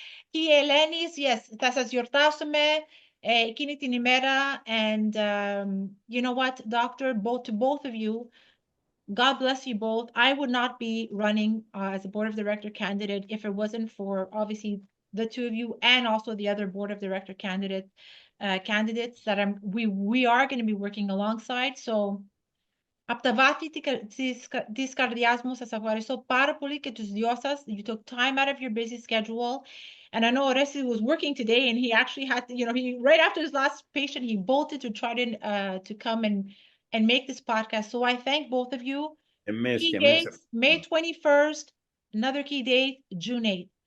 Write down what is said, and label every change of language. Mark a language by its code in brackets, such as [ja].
[en] Η Ελένης, yes, [el] θα σας γιορτάσουμε εκείνη την ημέρα, [en] and you know what, doctor, to both of you, God bless you both. I would not be running as a board of director candidate if it wasn't for obviously the two of you and also the other board of director candidates that we are going to be working alongside. [el] So από τα βάθη της καρδιάς μου, σας ευχαριστώ πάρα πολύ και τους δυο σας. [en] You took time out of your busy schedule. And I know Oresti was working today, and he actually had to, he right after his last patient, he bolted to try to come and make this podcast. So I thank both of you. Key dates, May 21st, another key date, June 8th.